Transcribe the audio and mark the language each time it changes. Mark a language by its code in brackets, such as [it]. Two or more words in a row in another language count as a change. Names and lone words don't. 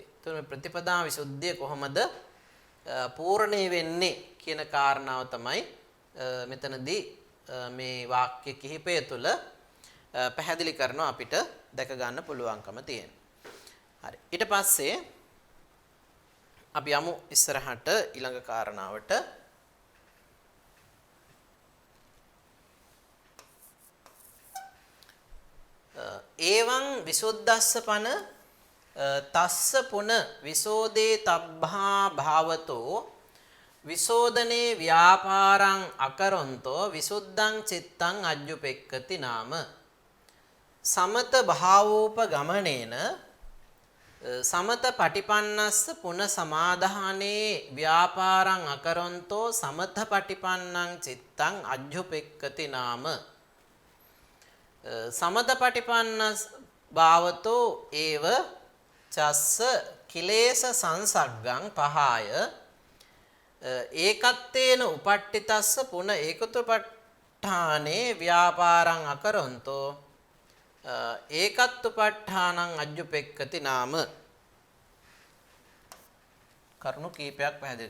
[si] එතකොට ප්‍රතිපදා විසුද්ධිය කොහොමද පූර්ණේ වෙන්නේ කියන කාරණාව තමයි මෙතනදී මේ වාක්‍ය කිහිපය තුළ පැහැදිලි කරනවා අපිට දැක ගන්න පුළුවන්කම තියෙන. හරි. ඊට පස්සේ අපි යමු ඉස්සරහට ඊළඟ කාරණාවට. [pi] ඒවං විසුද්ධස්ස පන තස්ස පුන විසෝදේ තබ්බා භාවතෝ විසෝදනේ ව්‍යාපාරං අකරොන්තෝ විසුද්ධං චිත්තං අජ්ජුපෙක්කති නාම සමත භාවෝප ගමනේන සමත පටිපන්නස්ස පුන සමාදානේ ව්‍යාපාරං අකරොන්තෝ සමත පටිපන්නං චිත්තං අජ්ජුපෙක්කති නාම සමත පටිපන්නස් භාවතෝ ඒව චස්ස කිලේශ සංසග්ගං පහාය ඒකත්තේන උපට්ඨිතස්ස පුන ඒකතුපට්ඨානේ ව්‍යාපාරං අකරොන්තෝ ඒකත්තුපට්ඨානං අජ්ජුපෙක්ඛති නාම [si] කරුණු කීපයක් පැහැදිලි.